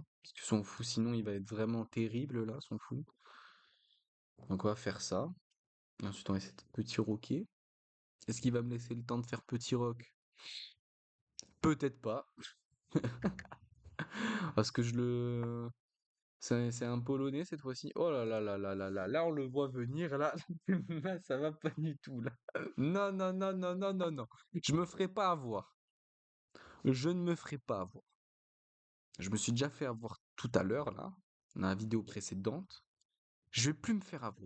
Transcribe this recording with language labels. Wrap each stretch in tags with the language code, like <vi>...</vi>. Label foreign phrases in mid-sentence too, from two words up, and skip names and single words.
<fr>Parce que son fou, sinon, il va être vraiment terrible, là, son fou. Donc, on va faire ça. Et ensuite, on va essayer de petit roquer. Est-ce qu'il va me laisser le temps de faire petit roc? Peut-être pas. Parce que je le... C'est un Polonais, cette fois-ci. Oh là là là là là là. Là, on le voit venir, là. Là, ça va pas du tout, là. Non, non, non, non, non, non, non. Je me ferai pas avoir. Je ne me ferai pas avoir. Je me suis déjà fait avoir tout à l'heure, là, dans la vidéo précédente. Je vais plus me faire avoir.</fr>